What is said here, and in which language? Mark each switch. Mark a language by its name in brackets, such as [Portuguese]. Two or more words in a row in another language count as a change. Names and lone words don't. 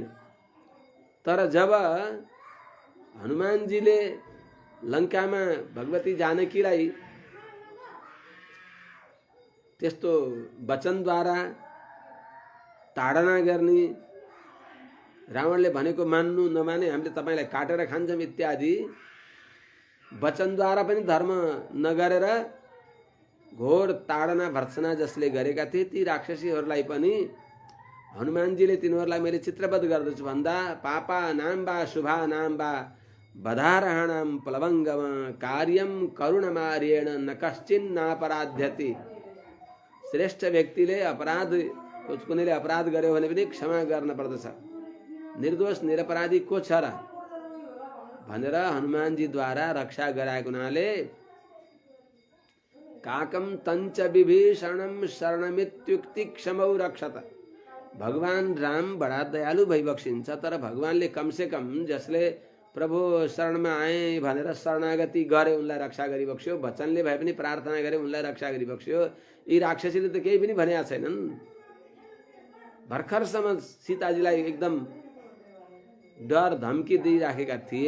[Nepali] तर जब हनुमानजीले लङ्कामा भगवती जानकीलाई त्यस्तो वचनद्वारा ताडना गर्ने, रावणले भनेको मान्नु नमाने हामीले तपाईलाई काटेर खान्छौँ इत्यादि वचनद्वारा पनि धर्म नगरेर घोर ताडना भर्त्सना जसले गरेका थिए, ती राक्षसीहरूलाई पनि हनुमानजीले तिनीहरूलाई मैले चित्रबद्ध गर्दछु भन्दा [Sanskrit] पापा नाम बा शुभा नाम बा बधारहणम प्लवंगम कार्यम करुणमार्येण न कश्चिन् नापराध्यति। [Nepali] श्रेष्ठ व्यक्तिले अपराध कुनैले अपराध गर्यो भने पनि क्षमा गर्न पर्दछ। निर्दोष निरपराधी को छ र भनेर हनुमानजीद्वारा रक्षा गराएको हुनाले [Sanskrit] काकम तञ्च विभीषणम शरणमित्युक्ति क्षमौ रक्षत। [Nepali] भगवान राम बडा दयालु भइबक्सिन्छ, तर भगवानले कमसे कम जसले प्रभु शरणमा आए भनेर शरणागति गरे उनलाई रक्षा गरिबक्स्यो, वचनले भए पनि प्रार्थना गरे उनलाई रक्षा गरिबक्स्यो। यी राक्षसीले त केही पनि भनेका छैनन्। भर्खरसम्म सीताजीलाई एकदम डर धम्की दिइराखेका थिए।